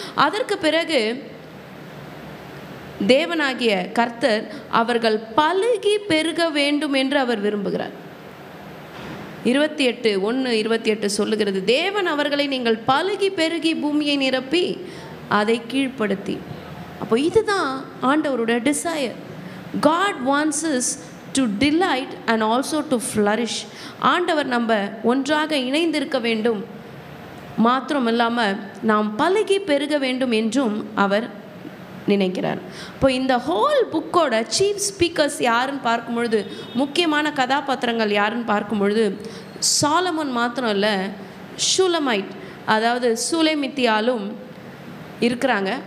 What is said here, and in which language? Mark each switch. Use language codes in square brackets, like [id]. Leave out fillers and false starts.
[ta] அதற்கு பிறகு தேவனாகிய கர்த்தர் அவர்கள் பலுகி பெருக வேண்டும் என்று அவர் விரும்புகிறார். 28:1-28 சொல்லுகிறது, தேவன் அவர்களை நீங்கள் பலுகி பெருகி பூமியை நிரப்பி அதை கீழ்ப்படுத்தி. அப்போ இதுதான் ஆண்டவருடைய desire. [en] God wants us to delight and also to flourish. [ta] ஆண்டவர் நம்ம ஒன்றாக இணைந்திருக்க வேண்டும், மாத்திரம் இல்லாமல் நாம் பலுகி பெருக வேண்டும் என்றும் அவர் நினைக்கிறார். இப்போ இந்த ஹோல் புக்கோட சீஃப் ஸ்பீக்கர்ஸ் யாருன்னு பார்க்கும் பொழுது, முக்கியமான கதாபாத்திரங்கள் யாருன்னு பார்க்கும் பொழுது, சாலமோன் மாத்திரம் இல்லை, ஷூலமைட் அதாவது சூலேமித்தியாலும் இருக்கிறாங்க.